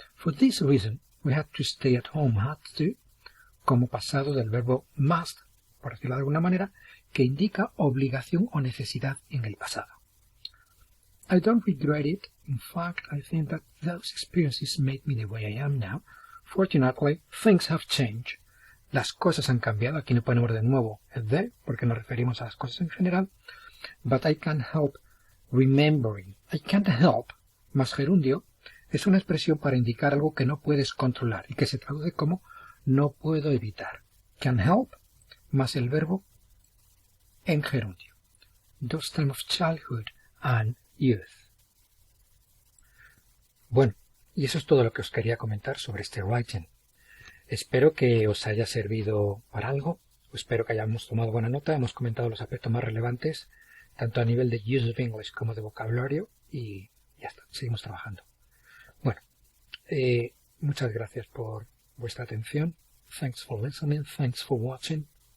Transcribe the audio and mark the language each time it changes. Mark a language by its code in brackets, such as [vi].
[en] For this reason, we had to stay at home. Had to, [es] como pasado del verbo must, por decirlo de alguna manera, que indica obligación o necesidad en el pasado. [en] I don't regret it. In fact, I think that those experiences made me the way I am now. Fortunately, things have changed. [es] Las cosas han cambiado. Aquí no ponemos de nuevo el de, porque nos referimos a las cosas en general. [en] But I can't help remembering. I can't help, [es] más gerundio, es una expresión para indicar algo que no puedes controlar y que se traduce como no puedo evitar. [en] Can help, [es] más el verbo en gerundio. [en] Those time of childhood and youth. [es] Bueno, y eso es todo lo que os quería comentar sobre este writing. Espero que os haya servido para algo. Espero que hayamos tomado buena nota. Hemos comentado los aspectos más relevantes, tanto a nivel de use of English como de vocabulario, y ya está, seguimos trabajando. Bueno, muchas gracias por vuestra atención. [en] Thanks for listening, thanks for watching.